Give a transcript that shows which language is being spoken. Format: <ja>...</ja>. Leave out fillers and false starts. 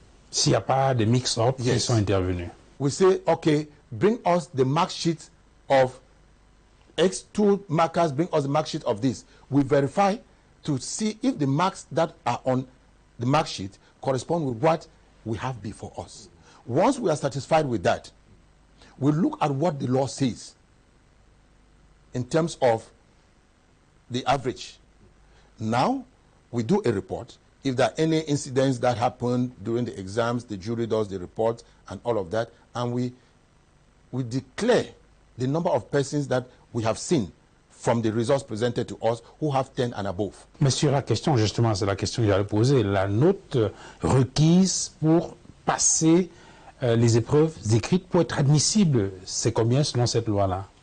<fr>S'il n'y a pas de mix-up qui sont intervenus.</fr> <en>We say, okay, bring us the mark sheet of X2 markers, bring us the mark sheet of this. We verify to see if the marks that are on the mark sheet correspond with what we have before us. Once we are satisfied with that, we look at what the law says in terms of the average. Now, we do a report. if there are any incidents that happen during the exams, the jury does the report and all of that, and we declare the number of persons that we have seen from the results presented to us who have 10 and above.</en> <fr>Mais sur la question, justement, c'est la question que j'allais poser, la note requise pour passer les épreuves écrites pour être admissible, c'est combien selon cette loi-là?</fr>